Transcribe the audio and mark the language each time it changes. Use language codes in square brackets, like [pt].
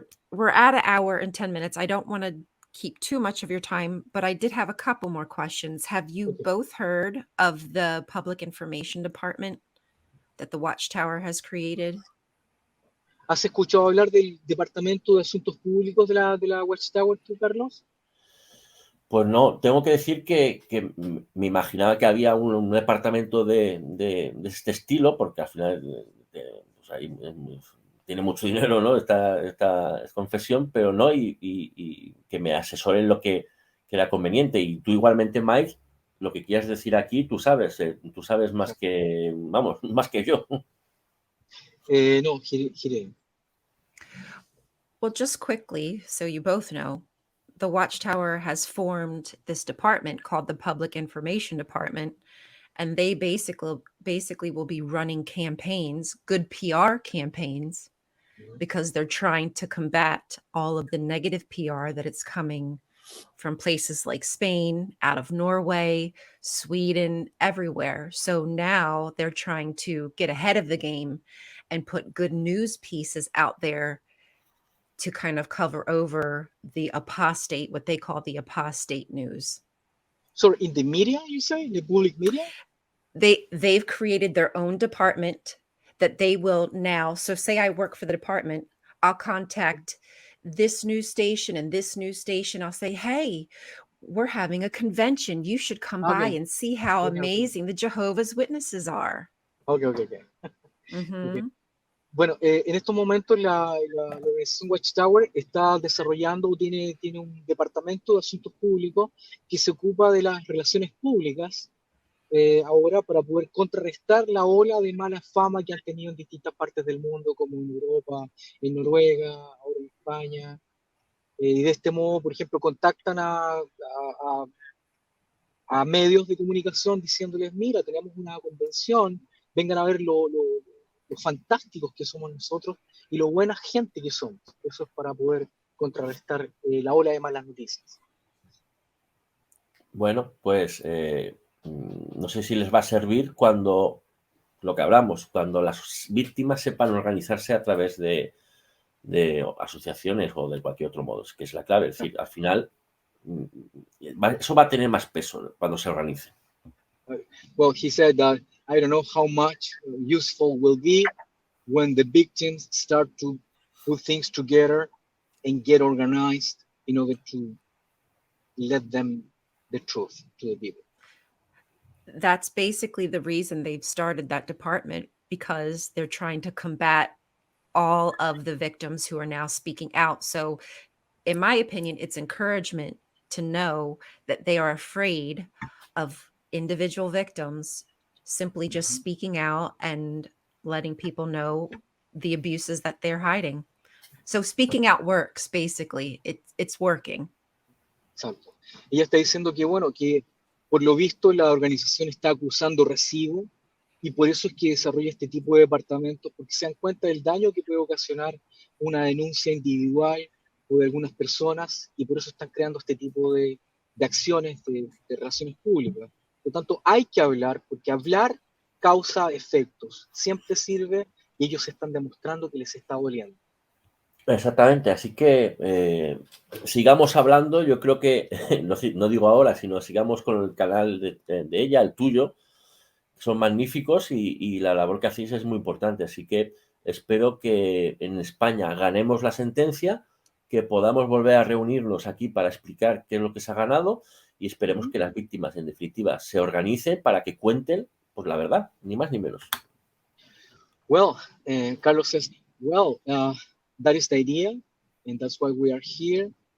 [en] We're at an hour and 10 minutes. I don't want to keep too much of your time, but I did have a couple more questions. Have you both heard of the Public Information Department that the Watchtower has created? [es] ¿Has escuchado hablar del Departamento de Asuntos Públicos de la Watchtower, tú, Carlos? Pues no, tengo que decir que me imaginaba que había un departamento de este estilo, porque al final pues ahí, tiene mucho dinero, ¿no? Esta confesión, pero no, y que me asesoren lo que era conveniente. Y tú igualmente, Mike, lo que quieras decir aquí, tú sabes más que, más que yo. No, Jiré. [en] Well, just quickly, so you both know, the Watchtower has formed this department called the Public Information Department, and they basically will be running campaigns, good PR campaigns, because they're trying to combat all of the negative PR that is coming from places like Spain, out of Norway, Sweden, everywhere. So now they're trying to get ahead of the game and put good news pieces out there to kind of cover over the apostate, what they call the apostate news. So in the media, you say, the public media? They've created their own department that they will now. So say I work for the department, I'll contact this news station and this news station. I'll say, hey, we're having a convention. You should come by Okay. and see how Okay, okay. amazing the Jehovah's Witnesses are. Okay, okay, okay. Okay. Mhm. [es] Bueno, en estos momentos la organización Watchtower está desarrollando, tiene un departamento de asuntos públicos que se ocupa de las relaciones públicas ahora para poder contrarrestar la ola de mala fama que han tenido en distintas partes del mundo, como en Europa, en Noruega, ahora en España. Y de este modo, por ejemplo, contactan a medios de comunicación diciéndoles, mira, tenemos una convención, vengan a ver lo fantásticos que somos nosotros y lo buena gente que somos. Eso es para poder contrarrestar la ola de malas noticias. Bueno, pues no sé si les va a servir cuando lo que hablamos, cuando las víctimas sepan organizarse a través de asociaciones o de cualquier otro modo, que es la clave. Es decir, al final eso va a tener más peso cuando se organice. [en] Well, he said that I don't know how much useful will be when the victims start to put things together and get organized in order to let them the truth to the people. That's basically the reason they've started that department, because they're trying to combat all of the victims who are now speaking out. So, in my opinion, it's encouragement to know that they are afraid of individual victims simply just speaking out and letting people know the abuses that they're hiding. So speaking out works, basically. It's working. [es] Exacto. Ella está diciendo que, bueno, que por lo visto la organización está acusando recibo y por eso es que desarrolla este tipo de departamentos, porque se dan cuenta del daño que puede ocasionar una denuncia individual o de algunas personas y por eso están creando este tipo de acciones de relaciones públicas. Por lo tanto, hay que hablar, porque hablar causa efectos, siempre sirve y ellos están demostrando que les está doliendo. Exactamente, así que sigamos hablando. Yo creo que, no digo ahora, sino sigamos con el canal de ella, el tuyo, que son magníficos y la labor que hacéis es muy importante. Así que espero que en España ganemos la sentencia, que podamos volver a reunirnos aquí para explicar qué es lo que se ha ganado y esperemos que las víctimas, en definitiva, se organicen para que cuenten pues la verdad, ni más ni menos. [en] Well, Carlos says, well, that is the idea, and that's why we are here.